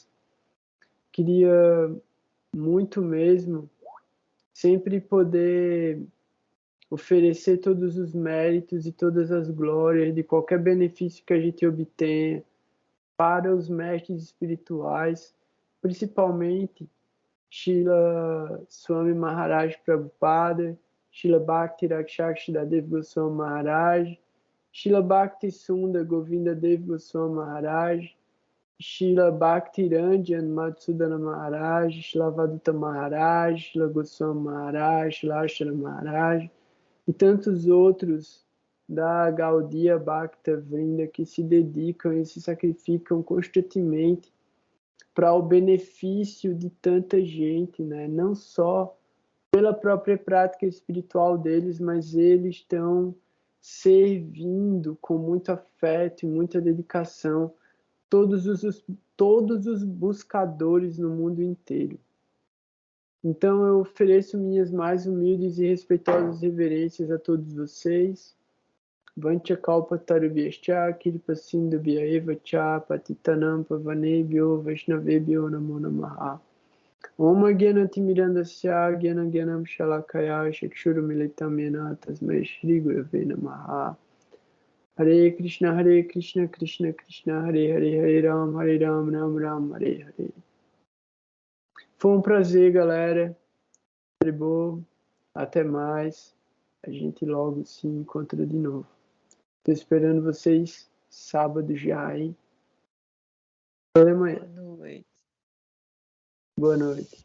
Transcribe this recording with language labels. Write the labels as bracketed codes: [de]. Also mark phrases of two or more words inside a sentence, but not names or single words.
[pt] Queria muito mesmo sempre poder oferecer todos os méritos e todas as glórias de qualquer benefício que a gente obtenha para os mestres espirituais, principalmente Srila Swami Maharaj Prabhupada, Srila Bhakti Rakshakshadadev Goswami Maharaj, Srila Bhakti Sundar Govinda Dev Goswami Maharaj, Srila Bhakti Ranjan Madhusudana Maharaj, Srila Vaduta Maharaj, Srila Goswami Maharaj, Srila Ashara Maharaj e tantos outros da Gaudiya Bhakta Vrinda que se dedicam e se sacrificam constantemente para o benefício de tanta gente, né? Não só pela própria prática espiritual deles, mas eles estão servindo com muito afeto e muita dedicação todos os buscadores no mundo inteiro. Então eu ofereço minhas mais humildes e respeitosas reverências a todos vocês. [sa] वाञ्छा कल्प तरुभ्यश्च कृपा सिन्धुभ्य एव च पतितानां पावनेभ्यो वैष्णवेभ्यो नमो नमः. ॐ अज्ञानतिमिरान्धस्य ज्ञानाञ्जन शलाकया चक्षुरुन्मीलितं येन तस्मै श्री गुरवे नमः. हरे कृष्ण कृष्ण कृष्ण हरे हरे हरे राम राम राम हरे हरे. [pt] Foi um prazer, galera. Tribô, até mais. A gente logo se encontra de novo. Tô esperando vocês sábado já, hein? Até amanhã. Boa noite. Boa noite. Tchau.